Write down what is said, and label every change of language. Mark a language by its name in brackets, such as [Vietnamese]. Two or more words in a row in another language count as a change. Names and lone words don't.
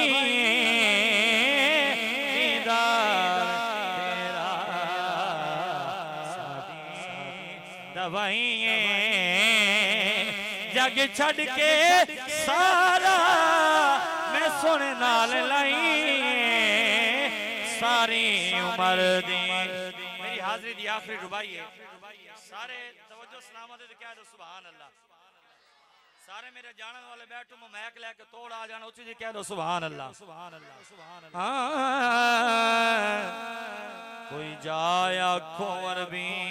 [Punjabi] دیدار تیرا ساڈی دوائی، جگ چھڈ کے سارا میں سونے نال لائی، ساری عمر دی. میری حاضری دی آخری رباعی ہے، سارے توجہ سلامت ہے، کہہ دو [Arabic] سبحان الله. [Punjabi] سارے میرے جانے والے بیٹھو مائیک لے کے توڑ آ جانا، اسی جی کہہ دو [Arabic] سبحان الله سبحان الله سبحان الله. [Punjabi] کوئی جایا خور بھی